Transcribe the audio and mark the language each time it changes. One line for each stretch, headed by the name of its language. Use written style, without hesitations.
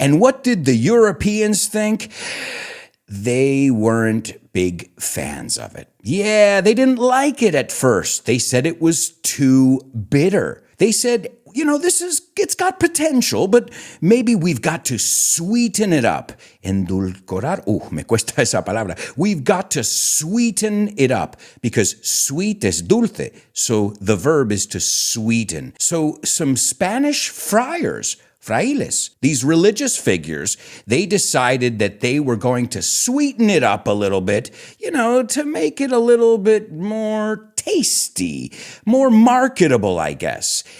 English: And what did the Europeans think? They weren't big fans of it. Yeah, they didn't like it at first. They said it was too bitter. They said, it's got potential, but maybe we've got to sweeten it up.
Spanish: Endulcorar, me cuesta esa palabra.
English: We've got to sweeten it up because sweet is dulce. So the verb is to sweeten. So some Spanish frailes, these religious figures, they decided that they were going to sweeten it up a little bit, to make it a little bit more tasty, more marketable, I guess.